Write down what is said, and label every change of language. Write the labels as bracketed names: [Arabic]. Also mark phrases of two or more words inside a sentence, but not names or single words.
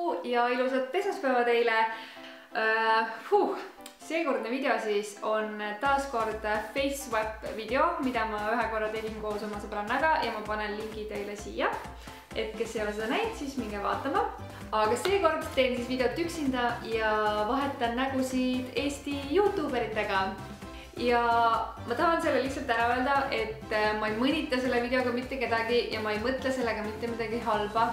[Estonian] ja ilusat esmaspäeva teile. Seekordne video siis on taaskord [English] face swap [Estonian] video, mida ma ühe korra tegin koos oma sõbrannaga ja ma panen lingi teile siia. Et kes ei ole seda näinud, siis minge vaatama. Aga seekord teen siis videot üksinda ja vahetan nägusid Eesti YouTuberitega. Ja ma tahan selle lihtsalt ära öelda, et ma ei mõnita selle videoga mitte kedagi ja ma ei mõtle sellega mitte midagi halba.